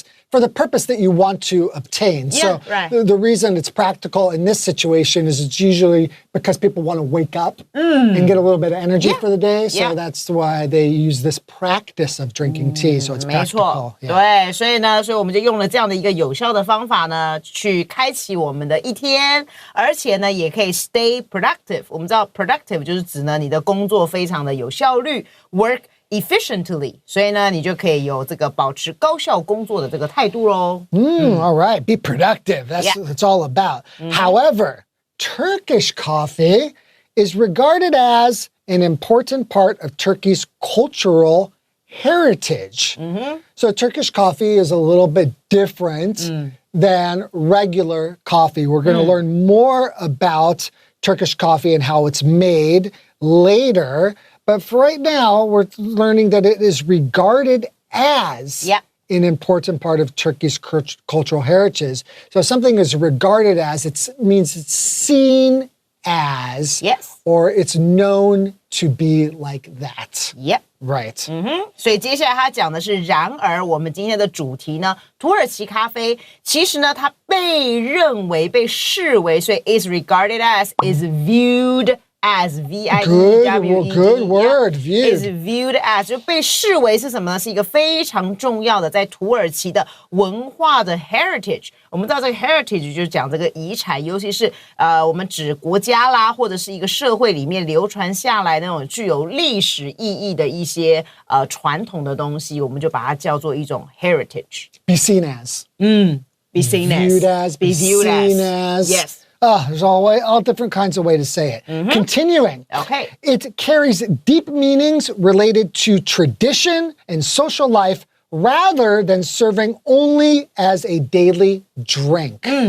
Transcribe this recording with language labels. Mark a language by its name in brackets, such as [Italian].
[English] For the purpose that you want to obtain. Yeah, so right. the reason it's practical in this situation is it's usually because people want to wake up and get a little bit of energy for the day. So that's why they use this practice of drinking tea. So it's [Chinese] 没错 [English] practical. [Chinese] 对，所以我们就用了这样的一个有效的方法呢，去开启我们的一天，而且呢，也可以 [English] stay productive。 [Chinese] 我们知道 productive 就是指呢你的工作非常的有效率 ， [English] work efficiently， [Chinese] 所以呢，你就可以有这个保持高效工作的这个态度咯。 [English] All right, be productive. That's what it's all about. However, Turkish coffee is regarded as an important part of Turkey's cultural heritage. So Turkish coffee is a little bit different than regular coffee. We're going to learn more about Turkish coffee and how it's made later. But for right now, we're learning that it is regarded as an important part of Turkey's cultural heritage. So something is regarded as, it means it's seen as, or it's known to be like that. Right. [Chinese] 所以接下来他讲的是，然而我们今天的主题呢，土耳其咖啡，其实呢，它被认为、被视为，所以 [English] is regarded as is viewed as V-I-E-W-E-D Good word, viewed. is viewed as [Chinese] 就被视为是什么呢？是一个非常重要的在土耳其的文化的 heritage。我们知道这个 heritage 就是讲这个遗产，尤其是我们指国家啦，或者是一个社会里面流传下来那种具有历史意义的一些传统的东西，我们就把它叫做一种 heritage。 [English] Be seen as. Be seen viewed as. Be viewed seen as. Yes. There's all different kinds of ways to say it. Continuing. Okay. It carries deep meanings related to tradition and social life rather than serving only as a daily drink.